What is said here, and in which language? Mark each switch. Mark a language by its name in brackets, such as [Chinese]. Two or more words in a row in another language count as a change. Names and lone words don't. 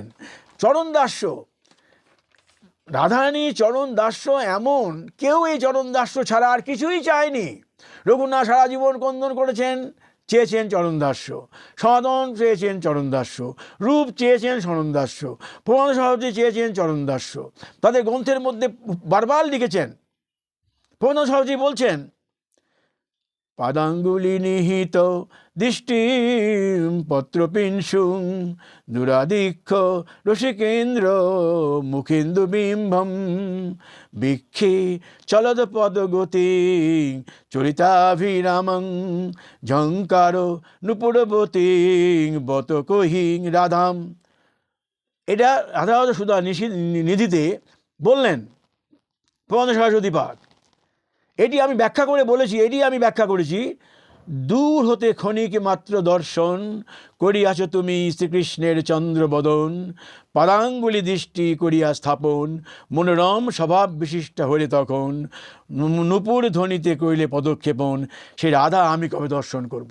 [Bangla] চরণ দাস্য, রাধারানী চরণ দাস্য এমন, কেউ এই চরণ দাস্য ছাড়া আর কিছুই চায়নি। রঘুনাথ সারা জীবন ক্রন্দন করেছেন, চেয়েছেন চরণ দাস্য। সনাতন চেয়েছেন চরণ দাস্য, রূপ চেয়েছেন চরণ দাস্য, প্রমাণ সহজে চেয়েছেন চরণ দাস্য। তাদের গ্রন্থের মধ্যে বারবার লিখেছেন। প্রমাণ সহজে বলছেন, [Sanskrit] পাদাঙ্গুলি নিহিত দৃষ্টি পত্রপিংশুং দুরাদিক্ষ রসিকেন্দ্র মুখেন্দু বিম্বম বিক্ষে চলদ পদগতি চরিতাভিরামং ঝঙ্কার নুপুরবতী বত কহিং রাধাম। [Bangla] এটা রাধা সুধা নিধিতে বললেন প্রবন্ধ সরস্বতী পাঠ। এটি আমি ব্যাখ্যা করেছি। দূর হতে ক্ষণিক মাত্র দর্শন করিয়াছ তুমি শ্রীকৃষ্ণের চন্দ্রবদন, পাদাঙ্গুলি দৃষ্টি করিয়া স্থাপন মনোরম স্বভাব বিশিষ্ট হলে তখন নূপুর ধ্বনিতে করিলে পদক্ষেপণ, সে রাধা আমি কবে দর্শন করব।